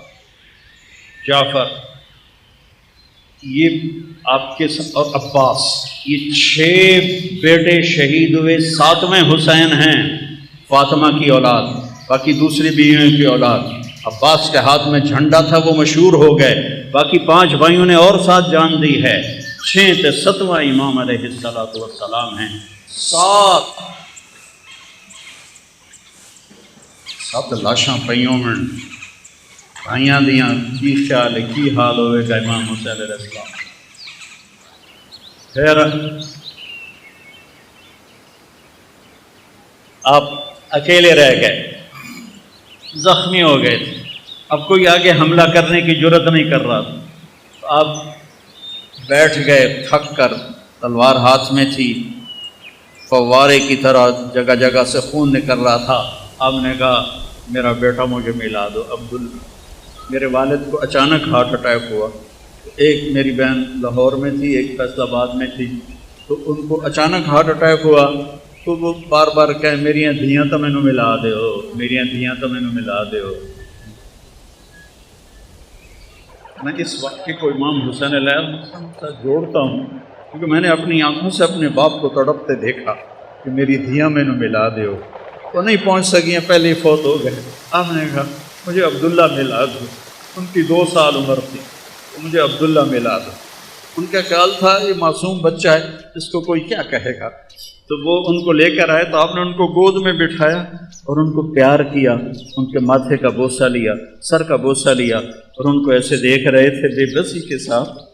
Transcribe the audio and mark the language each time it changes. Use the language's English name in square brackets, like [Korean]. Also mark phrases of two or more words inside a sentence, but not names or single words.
[Urdu] یہ آپ کے اور عباس، یہ 6 بیٹے شہید ہوئے، 7ویں حسین ہیں فاطمہ کی اولاد، باقی دوسری بیویوں کی اولاد۔ عباس کے ہاتھ میں جھنڈا تھا، وہ مشہور ہو گئے، باقی 5 بھائیوں نے اور ساتھ جان دی ہے، 6 تے 7واں امام علیہ السلام ہیں، [Punjabi] 7 لاشاں پئیوں میں بھائیاں دیاں کی خیال ہے کی حال ہوئے گا [Urdu] امام حسین علیہ السلام۔ پھر آپ اکیلے رہ گئے، زخمی ہو گئے تھے، اب کوئی آگے حملہ کرنے کی جرت نہیں کر رہا تھا، تو آپ بیٹھ گئے تھک کر، تلوار ہاتھ میں تھی، فوارے کی طرح جگہ جگہ سے خون نکل رہا تھا۔ آپ نے کہا میرا بیٹا مجھے ملا دو عبداللہ۔ میرے والد کو اچانک [English] heart attack [Urdu] ہوا، ایک میری بہن لاہور میں تھی، ایک فیصل آباد میں تھی، تو ان کو اچانک [English] heart attack [Urdu] ہوا تو وہ بار بار کہے [Punjabi] میریاں دھیاں تو مینوں ملا دیو، میریاں دھیاں تو مینوں ملا دیو۔ [Urdu] میں اس واقعے کو امام حسین علیہ السلام سے جوڑتا ہوں کیونکہ میں نے اپنی آنکھوں سے اپنے باپ کو تڑپتے دیکھا کہ [Punjabi] میری دھیاں مینوں ملا دیو، [Urdu] وہ نہیں پہنچ سکیں، پہلے ہی فوت ہو گئے۔ آپ نے کہا مجھے عبداللہ ملا دو، ان کی 2 سال عمر تھی، مجھے عبداللہ ملا دو۔ ان کا خیال تھا یہ معصوم بچہ ہے، اس کو کوئی کیا کہے گا، تو وہ ان کو لے کر آئے تو آپ نے ان کو گود میں بٹھایا اور ان کو پیار کیا، ان کے ماتھے کا بوسہ لیا، سر کا بوسہ لیا، اور ان کو ایسے دیکھ رہے تھے بے بسی کے ساتھ۔